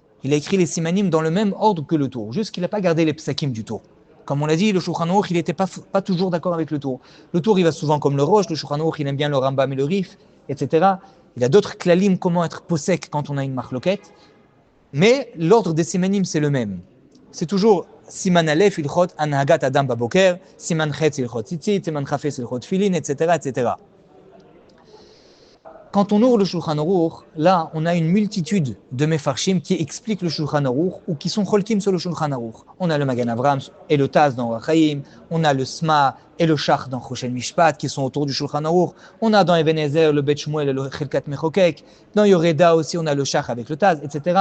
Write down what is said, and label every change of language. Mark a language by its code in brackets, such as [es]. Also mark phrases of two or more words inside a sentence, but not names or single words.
[fr] Il a écrit les simanim dans le même ordre que le Tour, juste qu'il n'a pas gardé les psakim du Tour. Comme on l'a dit, le Shulchan Aruch, il n'était pas toujours d'accord avec le Tour. Le Tour, il va souvent comme le Rosh, le Shulchan Aruch, il aime bien le Rambam et le Rif, etc. Il y a d'autres klalim, comment être posek quand on a une marloquette. Mais l'ordre des simanim, c'est le même. [he] C'est toujours סימן א, הלכות, הנהגת אדם בבוקר, סימן ח, הלכות ציצית, סימן כה, הלכות תפילין, etc., etc. [fr] Quand on ouvre le Shulchan Aruch, là, on a une multitude de Mefarshim qui expliquent le Shulchan Aruch ou qui sont cholkim sur le Shulchan Aruch. On a le Magen Avraham et le Taz dans Or HaChaim, on a le Sma et le Shach dans Choshen Mishpat qui sont autour du Shulchan Aruch, on a dans Even Ezer le Bet Shmuel et le Chelkat Mechokek, dans Yoreda aussi on a le Shach avec le Taz, etc.